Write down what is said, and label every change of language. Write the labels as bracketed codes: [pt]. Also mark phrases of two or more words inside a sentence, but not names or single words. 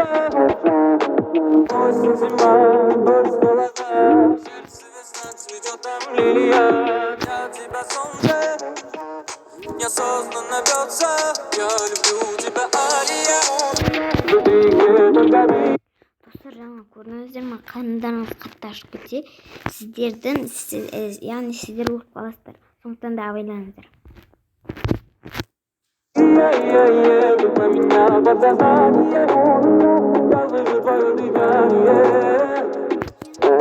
[ru] Осень, зима, дождь, холода. Сердце весна, цветет там лилия. Для тебя солнце неосознанно бьется. Я люблю тебя, Алия. В этой игре только ты. [kk] Достар, жаңа көрдіңіздер ме, қарындарыңыз қатты ашып кетсе, яғни сіздер өліп қаласыздар. Сондықтан да абайлаңыздар. [ru] Ты про меня подсознание. Я слышу твое дыхание.